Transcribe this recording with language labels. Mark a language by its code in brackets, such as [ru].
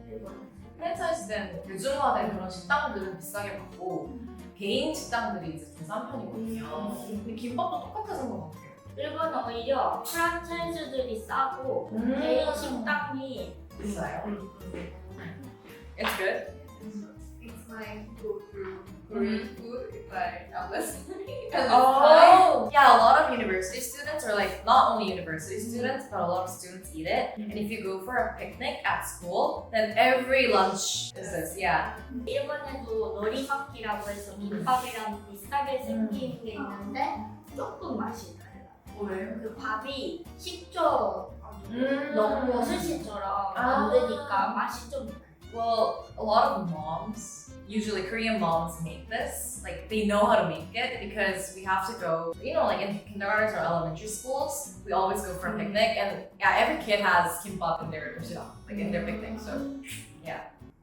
[ko] 일본은. 프랜차이즈된 대중화된 그런 식당들은 비싸게 받고 개인 식당들이 이제 좀 싼 편이거든요. 근데 김밥도 똑같아서 것 같아요. 일본은 오히려 프랜차이즈들이 싸고 개인 식당이 비싸요. [en] It's good. It's my go-to Korean food if I am listening. Oh, yeah. A lot of university students, or like not only university students, but a lot of students eat it. And if you go for a picnic at school, then every lunch is this. Yeah. [ko] 일본에도 노리마키라고 해서 김밥이랑 비슷하게 생긴 게 있는데 조금 맛이 달라. 왜요? 그 밥이 식초 넣고 스시처럼 만드니까 맛이 좀 달라. [en] Well, a lot of moms, usually Korean moms, make this. Like they know how to make it because we have to go. You know, like in kindergartens or elementary schools, we always go for a picnic, and yeah, every kid has kimbap in their like in their picnic. So yeah.